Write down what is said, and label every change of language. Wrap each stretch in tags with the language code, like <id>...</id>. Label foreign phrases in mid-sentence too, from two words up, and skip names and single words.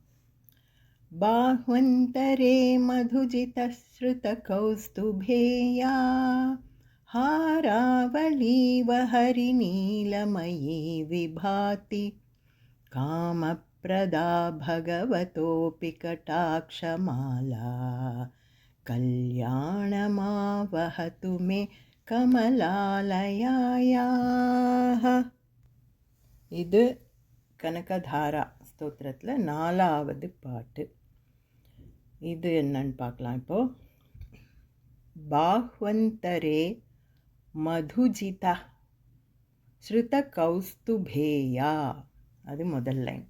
<sa>बाह्वन्तरे मधुजितश्रुतकौस्तुभेया हारावलीव हरिनीलमयी विभाति कामप्रदा भगवतोऽपि कटाक्षमाला कल्याणमावहतु मे कमलालयायाः।</sa> <ta>இது கனகதாரா ஸ்தோத்திரத்தில் 4வது பாட்டு. இது என்னன்னு பார்க்கலாம். இப்போது</ta> <sa>बाह्वन्तरे मधुजिता श्रुत कौस्तुभेया,</sa> <ta>அது முதல் லைன்.</ta>